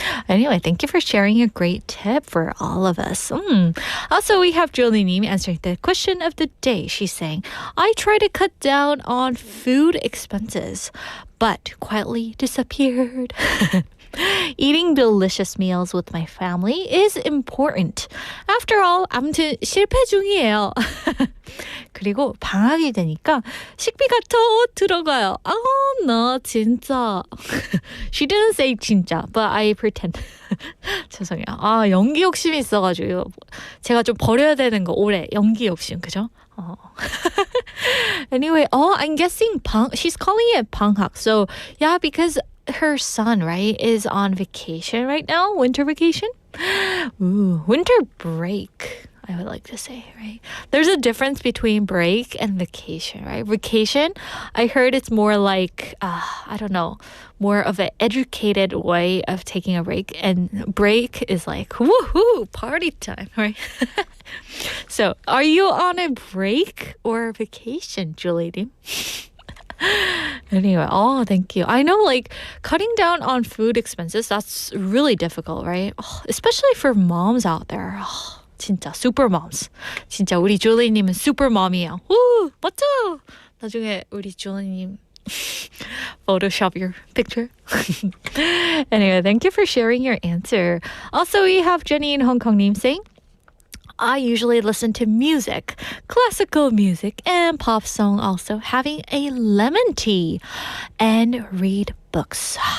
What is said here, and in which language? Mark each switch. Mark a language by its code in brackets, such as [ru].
[en] Anyway, thank you for sharing a great tip for all of us. Also, we have Julie Neem answering the question of the day. She's saying, I try to cut down on food expenses, but quietly disappeared. Eating delicious meals with my family is important. [ko] After all, 아무튼 실패 중이에요. 그리고 방학이 되니까 식비가 더 들어가요. 나 진짜. [en] She didn't say 진짜, but I pretend. [ko] 죄송해요. 연기 욕심이 있어가지고 제가 좀 버려야 되는 거 올해 연기 욕심, 그죠? [en] Anyway, I'm guessing she's calling it 방학. So yeah, because her son, right, is on vacation right now, winter vacation. Ooh, winter break, I would like to say, right? There's a difference between break and vacation, right? Vacation, I heard it's more like, I don't know, more of an educated way of taking a break. And break is like, woohoo, party time, right? So, are you on a break or vacation, Julie? Anyway, thank you. I know cutting down on food expenses, that's really difficult, right? Especially for moms out there. 진짜 super moms. [ko] 진짜 우리 줄리님은 super mom 이에요. 우, 멋져! 나중에 우리 줄리님 [en] Photoshop your picture. Anyway, thank you for sharing your answer. Also, we have Jenny in Hong Kong saying, I usually listen to music, classical music, and pop song also, having a lemon tea and read books.